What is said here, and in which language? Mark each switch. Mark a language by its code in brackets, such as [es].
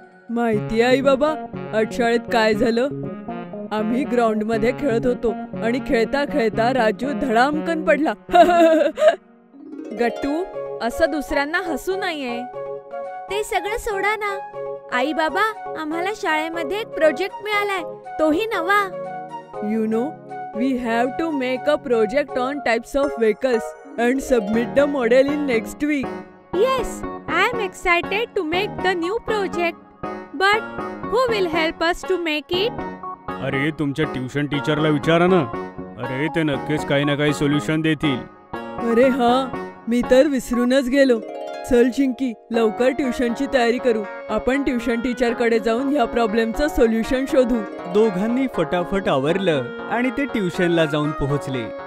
[mr] माहिती आई बाबा, आज शाळेत काय झालं? आम्ही ग्राउंड मध्ये खेळत होतो आणि खेळता खेळता राजू धडामकन पडला. गट्टू, असं दुसऱ्यांना हसू नाहीये. ते सगळं सोडा ना. आई बाबा, आम्हाला शाळेमध्ये एक प्रोजेक्ट मिळालाय, तोही नवा. [en] You know, we have to make a project on types of vehicles and submit the model in next week. Yes, I am excited to make the new project. But who will help us to make it? [mr] अरे, तुमच्या tuition टीचरला विचारा ना. अरे, ते नक्कीच काही ना काही सोल्युशन देतील. अरे हा, मी तर विसरूनच गेलो. चल चिंकी, लवकर ट्युशनची तयारी करू. आपण ट्युशन टीचर कडे जाऊन या प्रॉब्लेमचं सोल्युशन शोधू. दोघांनी फटाफट आवरलं आणि ते ट्युशनला जाऊन पोहोचले.